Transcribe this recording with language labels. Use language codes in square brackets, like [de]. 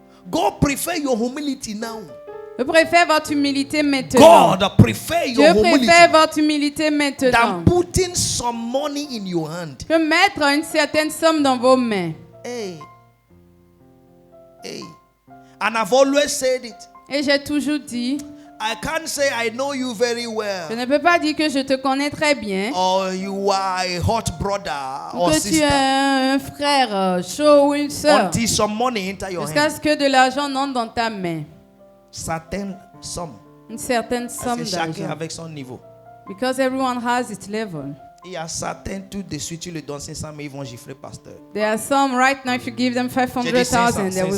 [en] God prefer your humility now. [fr] Je préfère votre humilité maintenant. [en] God prefer your [fr] Je [en] humility [fr] préfère votre humilité maintenant [en] than putting some money in your hand. [fr] que mettre une certaine somme dans vos mains. [en] Hey. Hey. And I've always said it. [fr] Et j'ai toujours dit, [en] I can't say I know you very [fr] je [en] well. [fr] ne peux pas dire que je te connais très bien, [en] Or you are a hot brother [fr] ou [en] or [fr] que tu es [en] sister. [fr] un frère chaud ou une sœur, [en] Until some money enter your [fr] jusqu'à [en] hand. [fr] ce que de l'argent entre dans ta main. Certaines sommes. Une certaine Parce somme que chacun d'argent. avec son niveau. [en] Because everyone has its level. [fr] Il y a certains, tout de suite, tu le donnes 500, mais ils vont gifler pasteur. [en] There are some right now, if you give them 500,000, they will